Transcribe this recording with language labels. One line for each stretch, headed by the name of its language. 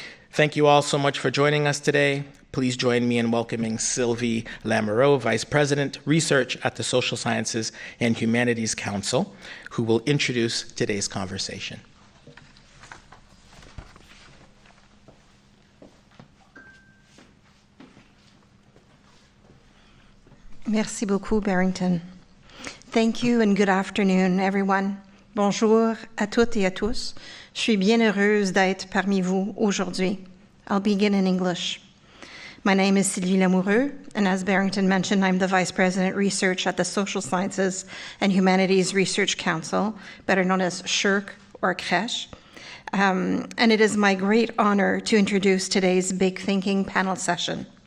English: Thank you all so much for joining us today. Please join me in welcoming Sylvie Lamoureux, Vice President, Research at the Social Sciences and Humanities Council, who will introduce today's conversation.
French: Merci beaucoup, Barrington.
English: Thank you and good afternoon, everyone.
French: Bonjour à toutes et à tous. Je suis bien heureuse d'être parmi vous aujourd'hui.
English: I'll begin in English. My name is Sylvie Lamoureux, and as Barrington mentioned, I'm the Vice President Research at the Social Sciences and Humanities Research Council, better known as SHRC or CRECH. And it is my great honor to introduce today's Big Thinking panel session.